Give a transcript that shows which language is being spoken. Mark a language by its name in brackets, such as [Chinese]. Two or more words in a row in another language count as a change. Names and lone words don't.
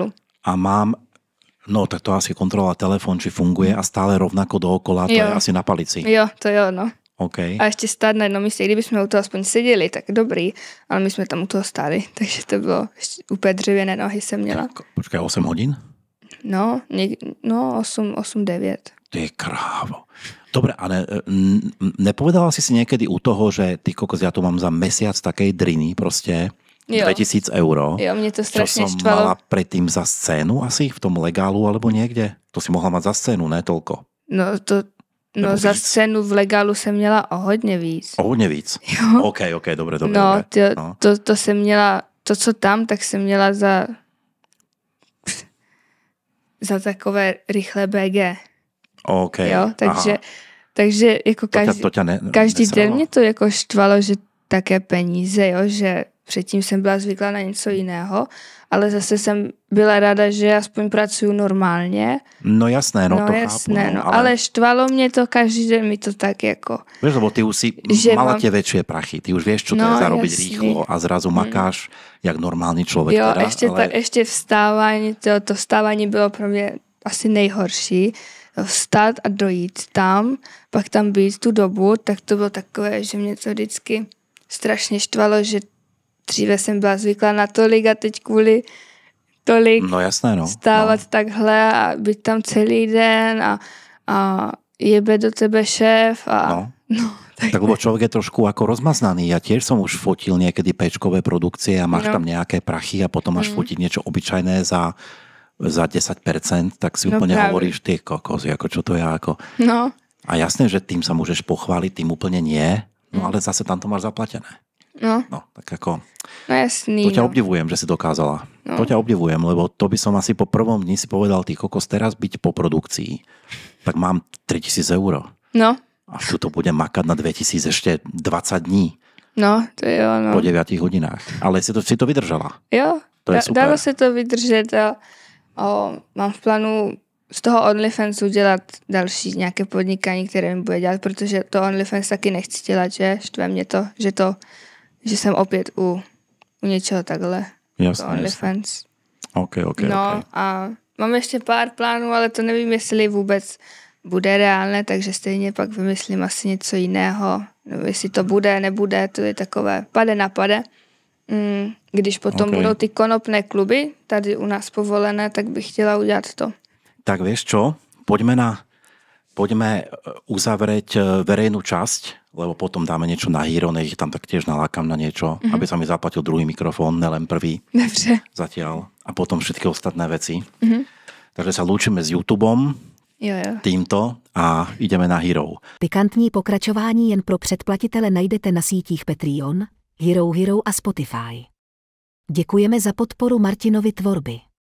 [Slovak] A mám, no tak to asi kontrola telefon, či funguje a stále rovnako dookola, to je asi na palici. [Czech] Jo, to jo, no. Okay. A ještě stát na jednom místě, kdyby jsme u toho aspoň seděli, tak dobrý, ale my jsme tam u toho stáli, takže to bylo úplně dřevěné nohy jsem měla. [Slovak] Počkaj, 8 hodín? No, 8, 9. [Czech] Ty krávo. [Slovak] Dobre, a nepovedala si niekedy u toho, že ty kokos, ja tu mám za mesiac takej driny proste, 2000 €. Jo, mne to strašne čo som štvalo. mala predtým za scénu asi v tom legálu alebo niekde? To si mohla mať za scénu, ne toľko? [Czech] No za scénu v legálu jsem měla o hodně víc. O hodně víc? Jo. [Slovak] OK, dobre. [Czech] No, to jsem měla, to co tam, tak jsem měla za takové rychlé BG. OK. Jo, takže jako každý den mě to jako štvalo, že také peníze, jo, že předtím jsem byla zvyklá na něco jiného, ale zase jsem byla ráda, že aspoň pracuju normálně. No jasné, to jasné, chápu. Ale štvalo mě to každý den, mi to tak jako... [Slovak] Vieš, lebo ty už si mala tie väčšie prachy, ty už vieš, čo to je zarobiť rýchlo a zrazu makáš jak normálny človek. [Czech] Jo, teda, ještě vstávání, to vstávání bylo pro mě asi nejhorší. Vstát a dojít tam, pak tam být tu dobu, tak to bylo takové, že mě to vždycky strašně štvalo, že dříve jsem byla zvyklá na tolik a teď kvůli tolik vstávat takhle a být tam celý den a jebe do tebe šéf a... [Slovak] Tak lebo človek je trošku ako rozmaznaný. Ja tiež som už fotil niekedy péčkové produkcie a máš tam nejaké prachy a potom máš fotiť niečo obyčajné za 10%, tak si úplne hovoríš, ty kokos, ako čo to je, ako... No. A jasné, že tým sa môžeš pochváliť, tým úplne nie, ale zase tam to máš zaplatené. No, tak ako... [Czech] No jasný. [Slovak] To ťa obdivujem, že si dokázala. To ťa obdivujem, lebo to by som asi po prvom dni si povedal, ty kokos, teraz byť po produkcii, tak mám 3000 €. No. A tu to budem makať na 2000 ešte 20 dní. [Czech] No, to jo, no. [Slovak] Po 9 hodinách. Ale si to vydržala. [Czech] Jo, to je super. Dalo se to vydržet a mám v plánu z toho OnlyFans udělat další nějaké podnikání, které mi bude dělat, protože to OnlyFans taky nechci dělat, že štve mě to, že jsem opět u něčeho takhle. [Slovak] Jasné, OnlyFans. OK. [Czech] A mám ještě pár plánů, ale to nevím, jestli vůbec bude reálné, takže stejně pak vymyslím asi něco jiného. No, jestli to bude, nebude, to je takové pade na pade. Když potom budou ty konopné kluby tady u nás povolené, tak bych chtěla udělat to. [Slovak] Tak vieš čo? Poďme uzavrieť verejnú časť, lebo potom dáme niečo na Hero, nech tam taktiež nalákam na niečo, aby sa mi zaplatil druhý mikrofón, nelen prvý. [Czech] Dobře. [Slovak] Zatiaľ. A potom všetky ostatné veci. Takže sa lúčime s YouTubeom, týmto a ideme na Hero. [Czech] Pikantní pokračování jen pro předplatitele najdete na sítích Patreon, Hero a Spotify. Děkujeme za podporu Martinovy tvorby.